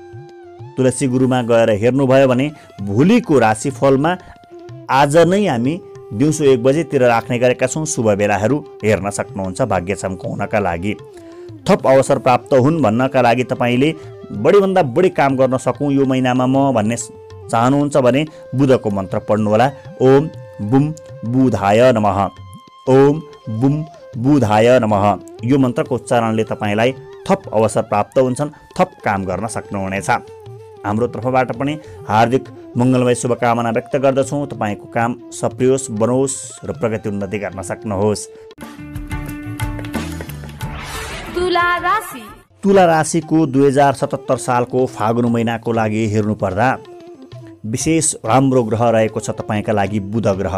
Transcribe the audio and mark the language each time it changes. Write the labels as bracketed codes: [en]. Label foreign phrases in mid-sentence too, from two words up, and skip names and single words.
[ne] तुलसी गुरुमा गएर हेर्नुभयो भने भोलिको राशिफलमा आज नै हामी दिउँसो 1 बजेतिर राख्ने गरेका छौँ। शुभ बेलाहरू हेर्न सक्नुहुन्छ भाग्य चम्काउनका लागि। थप अवसर प्राप्त हुन् भन्नका लागि तपाईँले बढीभन्दा बढी काम गर्न सकौँ यो महिनामा म भन्ने चाहनुहुन्छ भने बुधको मन्त्र पढ्नुहोला। [sa] ओम बुम बुधाय नमः, ओम बुम बुधाय नमः। [ne] यो मन्त्रको उच्चारणले तपाईँलाई थप अवसर प्राप्त हुन्छन्, थप काम गर्न सक्नुहुनेछ। हाम्रो तर्फबाट पनि हार्दिक मङ्गलमय शुभकामना व्यक्त गर्दछौँ। तपाईँको काम सप्रियोस्, बनोस् र प्रगति उन्नति गर्न सक्नुहोस्। तुला राशिको 2077 सालको फागुन महिनाको लागि हेर्नुपर्दा विशेष राम्रो ग्रह रहेको छ तपाईँका लागि बुध ग्रह।